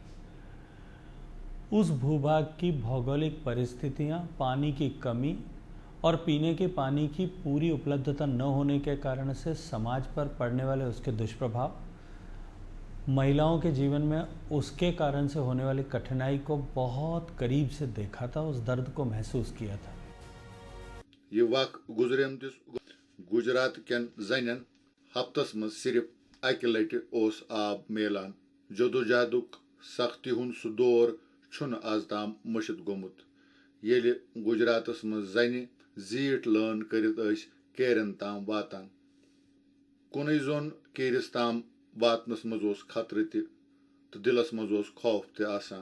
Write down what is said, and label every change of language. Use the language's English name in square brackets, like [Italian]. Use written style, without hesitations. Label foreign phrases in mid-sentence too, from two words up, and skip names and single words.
[Hindi] उस भूभाग की भौगोलिक परिस्थितियां, पानी की कमी और पीने के पानी की पूरी उपलब्धता न होने के कारण से समाज पर पड़ने वाले उसके दुष्प्रभाव, महिलाओं के जीवन में उसके कारण से होने वाली कठिनाई को बहुत करीब से देखा था, उस दर्द को महसूस किया था। [Kashmiri] ये वाक गुजरेम गुजरात केन जनन हफ्तस मज सिर्फ अकि लटि ओस आब मेलान। जदोजहदुक सख्ती हुन सु दौर छुन आज ताम मुशिद गोमुत, येले गुजरातस मज जने जीट लान करित केरन ताम वातान। कुनै जोन केरिस ताम वातनस मज ओस खतरे तो दिलस मज ओस खौफ ते आसान।